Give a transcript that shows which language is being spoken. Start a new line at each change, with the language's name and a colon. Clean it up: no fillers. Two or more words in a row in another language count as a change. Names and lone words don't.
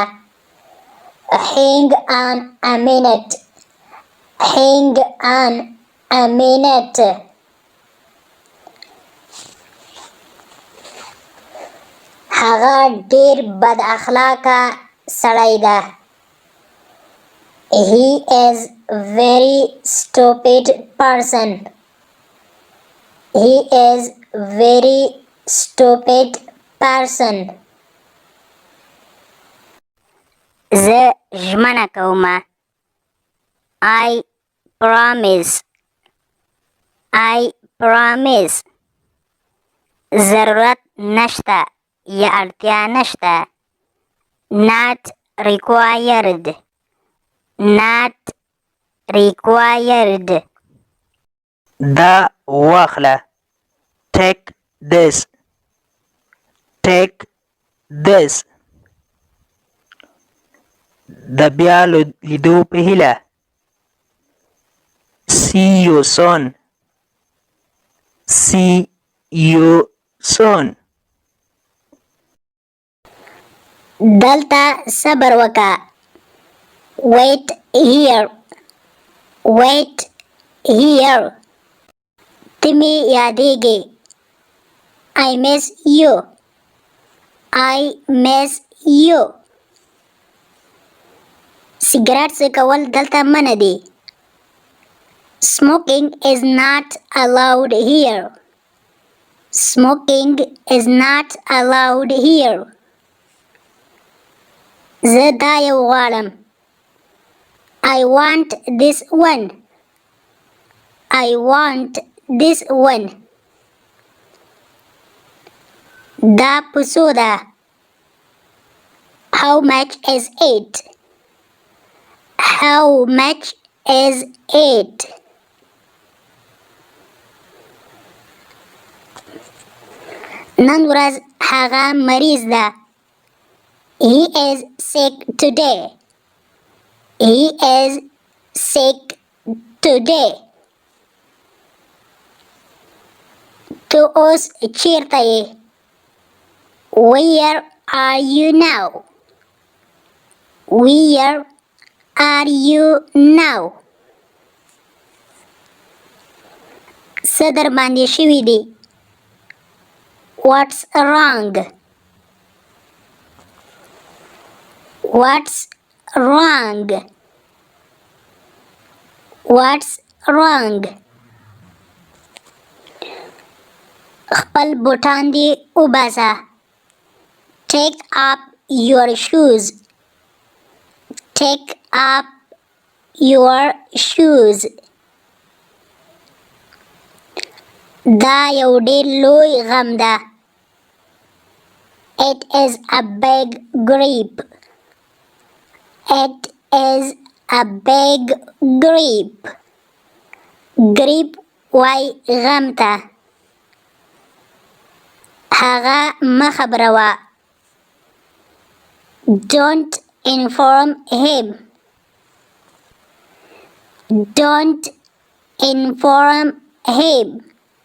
English: Hang on a minute. Hang on a minute.
Pashto: هغه ډیر بد اخلاقه سړی ده.
English: He is very stupid person. He is very stupid person.
Pashto: زه ژمنه کومه.
English: I promise. I promise.
Pashto: ضرورت نشته یا اړتیا نشته.
English: Not required. Not required.
Pashto: دا واخله.
English: Take this. Take this.
Pashto: د بیا لیدو په هیله.
English: See you soon. See you soon.
Pashto: دلته صبر وکړه.
English: Wait here. Wait here.
Pashto: ته مې یادېږې.
English: I miss you. I miss you.
Pashto: سګرټ څکول دلته منع دي.
English: Smoking is not allowed here. Smoking is not allowed here.
Pashto: زه دا یو غواړم.
English: I want this one. I want this one.
Pashto: دا په څو ده؟
English: How much is it? How much is it?
Pashto: نن ورځ هغه مریض ده.
English: He is sick today. He is sick today.
Pashto: تو اوس چیرته یې؟
English: Where are you now? Where are you now?
Pashto: څه در باندې شوي دي؟
English: What's wrong? What's wrong? What's wrong?
Pashto: خپل بوټان دې وباسه.
English: Take up your shoes. Take up your shoes.
Pashto: دا یو ډېر لوی غم ده.
English: It is a big grief. It is a big grief.
Pashto: Grief وای غم ته. هغه مه خبروه.
English: Don't inform him. Don't inform him.